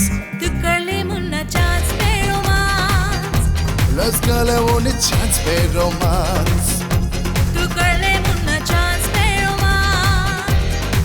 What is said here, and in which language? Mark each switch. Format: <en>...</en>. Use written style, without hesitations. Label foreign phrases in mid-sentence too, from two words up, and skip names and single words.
<hi>तू कर ले मुन्ना चांस पे रोमांस</hi> <en>let's go le one chance पे romance</en> <hi>तू कर ले मुन्ना चांस पे रोमांस</hi>